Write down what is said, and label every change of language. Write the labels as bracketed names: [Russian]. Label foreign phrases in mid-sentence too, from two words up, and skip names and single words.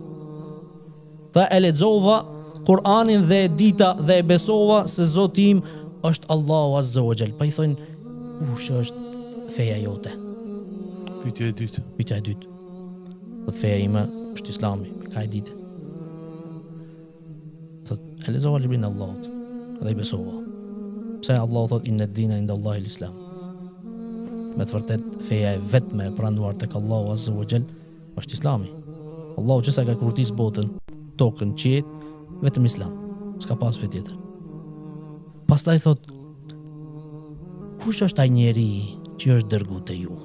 [Albanian] Tha e lexova Kur'anin dhe e dita dhe e besova se Zoti im është Allahu [Arabic] عز وجل. [Albanian] Pa i thonë kush është feja jote? Pyetja e dytë. Pyetja e dytë. Thot feja ime është Islami, ka e ditë. Thot e lexova librin e Allahut dhe i besova. Pse Allahu thot [Arabic] إن الدين عند الله الإسلام. [Albanian] Me të vërtet feja e vetme e pranuar tek Allahu [Arabic] عز وجل [Albanian] është Islami. Allahu që sa ka kurtis botën, tokën, qiejt, vetëm Islam. S'ka pas fe tjetër. Pastaj thot kush është ai njeri që është dërguar te ju?